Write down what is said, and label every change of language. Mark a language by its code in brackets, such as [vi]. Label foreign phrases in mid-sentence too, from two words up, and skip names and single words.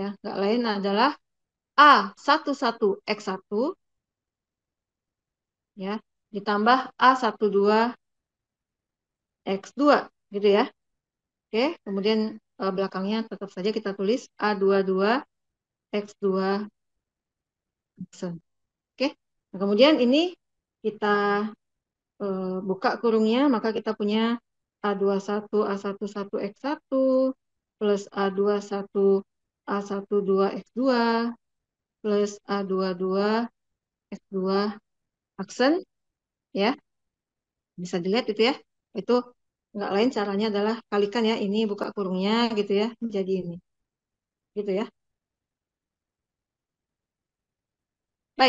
[id] Nggak lain adalah A11 X1 ya ditambah A12 X2 gitu ya. Oke, kemudian belakangnya tetap saja kita tulis A22 X2 aksen. Oke. Nah, kemudian ini kita buka kurungnya, maka kita punya A21 A11 X1 plus A21 A12 X2 plus A22 X2 aksen ya. Bisa dilihat itu ya. Itu nggak lain caranya adalah kalikan ya ini buka kurungnya gitu ya menjadi ini. Gitu ya. Baik.